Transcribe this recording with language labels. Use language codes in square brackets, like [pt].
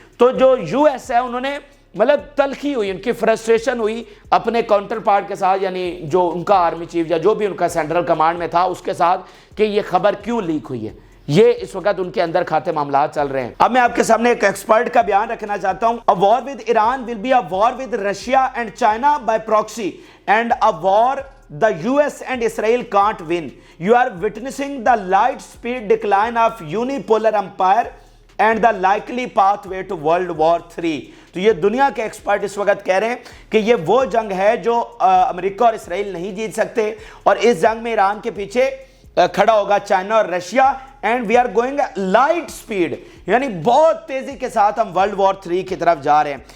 [ur] تو جو U S ہے انہوں نے مطلب تلخی ہوئی, ان کی فرسٹریشن ہوئی اپنے کاؤنٹر پارٹ کے ساتھ, یعنی جو ان کا آرمی چیف یا جو بھی ان کا سینٹرل کمانڈ میں تھا اس کے ساتھ, کہ یہ خبر کیوں لیک ہوئی ہے. یہ اس وقت ان کے اندر کھاتے معاملات چل رہے ہیں. اب میں آپ کے سامنے ایک ایکسپرٹ کا بیان رکھنا چاہتا ہوں. [en] A war with Iran will be a war with Russia and China by proxy, and a war the US and Israel can't win. You are witnessing the light speed decline of unipolar empire and the likely pathway to World War 3. [ur] تو یہ دنیا کے expert اس وقت کہہ رہے ہیں کہ یہ وہ جنگ ہے جو امریکہ اور اسرائیل نہیں جیت سکتے, اور اس جنگ میں ایران کے پیچھے کھڑا ہوگا چائنا اور Russia, [en] and we are going light speed, [ur] یعنی بہت تیزی کے ساتھ ہم ورلڈ وار 3 کی طرف جا رہے ہیں.